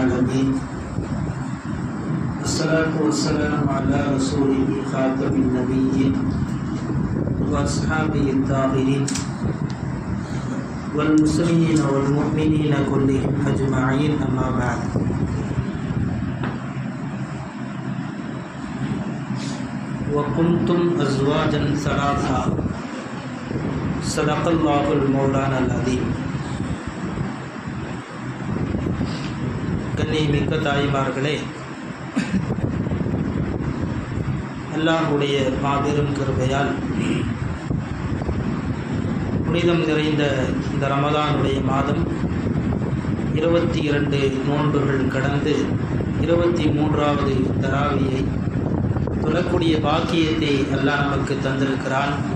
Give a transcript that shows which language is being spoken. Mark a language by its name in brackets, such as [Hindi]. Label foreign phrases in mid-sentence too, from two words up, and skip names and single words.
[Arabic] العالمين الصلاة والسلام على رسوله خاتم النبيين وأصحابه الطاهرين والمسلمين والمؤمنين كلهم أجمعين أما بعد. وكنتم أزواجا ثلاثا صدق الله المولانا العظيم. [Tamil] கண்ணியமிக்க தாய்மார்களே, அல்லாஹ்வுடைய மாபெரும் கிருபையால் புனிதம் நிறைந்த இந்த ரமலானுடைய மாதம் 22 நோன்புகள் கடந்து 23வது தராவியை தொழக்கூடிய பாக்கியத்தை அல்லாஹ் நமக்கு தந்திருக்கிறான்.